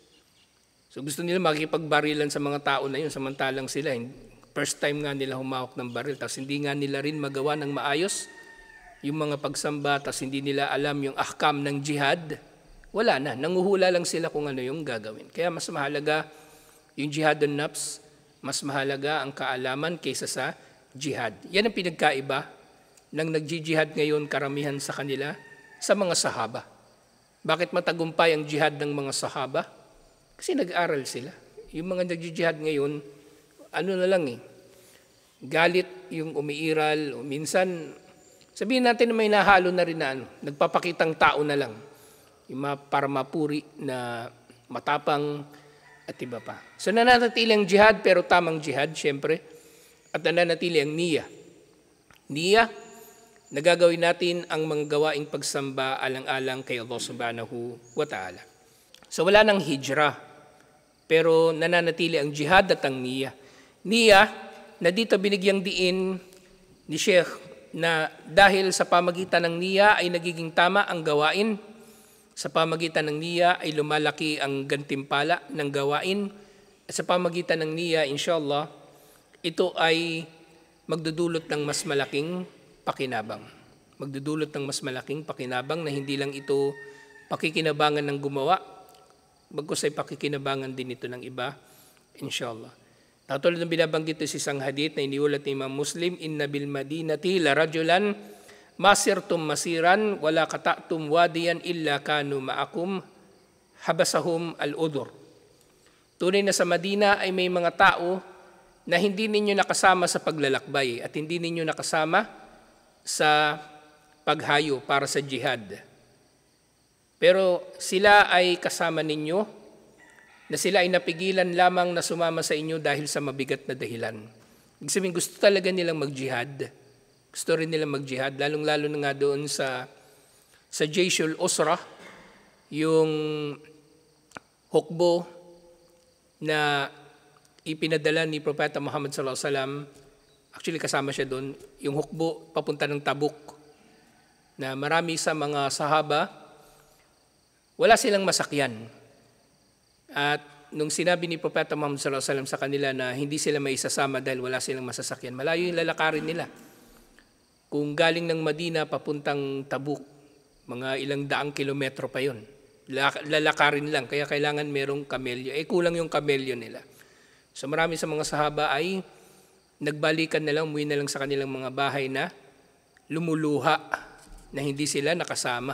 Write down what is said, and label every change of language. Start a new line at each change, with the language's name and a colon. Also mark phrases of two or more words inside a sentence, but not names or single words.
Filipino: So gusto nila makikipagbarilan sa mga tao na yun, samantalang sila,
English: first time
Filipino: nga nila humawak ng baril, tapos hindi nga nila rin magawa ng maayos yung mga pagsamba, tas hindi nila alam yung ahkam ng jihad, wala na. Nanguhula lang sila kung ano yung gagawin. Kaya mas mahalaga yung jihad on nafs, mas mahalaga ang kaalaman kaysa sa jihad. Yan ang pinagkaiba ng nag-jihad ngayon karamihan sa kanila sa mga sahaba. Bakit matagumpay ang jihad ng mga sahaba? Kasi nag-aral sila. Yung mga nag-jihad ngayon, ano na lang galit yung umiiral, o minsan, sabihin natin na may nahalo na rin na nagpapakitang tao na lang. Yung para mapuri na matapang at iba pa. So nananatili ang jihad, pero tamang jihad, syempre. At nananatili ang niya. Niya, nagagawin natin ang mga gawaing pagsamba alang-alang kay Allah
Arabic: سبحانه وتعالى.
Filipino: So wala nang hijrah, pero nananatili ang jihad at ang niya. Niya, na dito binigyang diin ni Sheikh na dahil sa pamagitan ng niya ay nagiging tama ang gawain, sa pamagitan ng niya ay lumalaki ang gantimpala ng gawain, at sa pamagitan ng niya, inshallah, ito ay magdudulot ng mas malaking pakinabang. Magdudulot ng mas malaking pakinabang na hindi lang ito pakikinabangan ng gumawa, bagkus ay pakikinabangan din ito ng iba, inshallah. Katulad ng binabanggit sa isang hadith na iniulat ni Imam Muslim,
Arabic: إن بالمدينة لرجالا ما سرتم مسيرا ولا قطعتم واديا إلا كانوا معكم حبسهم العذر.
Filipino: Tunay na sa Madina ay may mga tao na hindi ninyo nakasama sa paglalakbay at hindi ninyo nakasama sa paghayo para sa jihad. Pero sila ay kasama ninyo na sila ay napigilan lamang na sumama sa inyo dahil sa mabigat na dahilan. Ibig sabihin, gusto talaga nilang mag-jihad. Gusto rin nilang mag-jihad, lalong-lalo na nga doon sa
Arabic: جيش العسرة,
Filipino: yung hukbo na ipinadala ni Propeta Muhammad
Arabic: صلى الله عليه وسلم.
Filipino: Actually, kasama siya doon, yung hukbo papunta ng Tabuk, na marami sa mga sahaba, wala silang masakyan. At nung sinabi ni Propeta Muhammad
Arabic: صلى الله عليه وسلم
Filipino: sa kanila na hindi sila maisasama dahil wala silang masasakyan, malayo yung lalakarin nila. Kung galing ng Madina papuntang Tabuk, mga ilang daang kilometro pa yun. Lalakarin lang, kaya kailangan merong kamelyo. Kulang yung kamelyo nila. So marami sa mga sahaba ay nagbalikan na lang, umuwi na lang sa kanilang mga bahay na lumuluha na hindi sila nakasama.